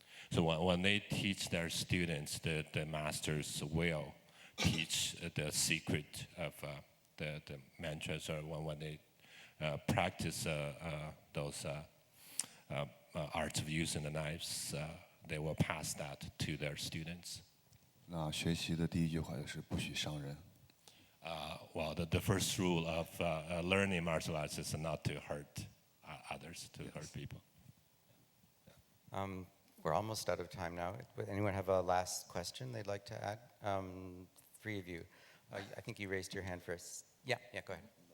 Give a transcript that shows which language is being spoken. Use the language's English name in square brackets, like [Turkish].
[English] So when they teach their students, the masters will teach the secret of the mantras, or when they practice those arts of using the knives, they will pass that to their students. [Chinese] 那学习的第一句话就是不许伤人。 [English] Well, the first rule of learning martial arts is not to hurt others, to hurt people. We're almost out of time now. Would anyone have a last question they'd like to add? Three of you. I think you raised your hand first. Yeah, go ahead.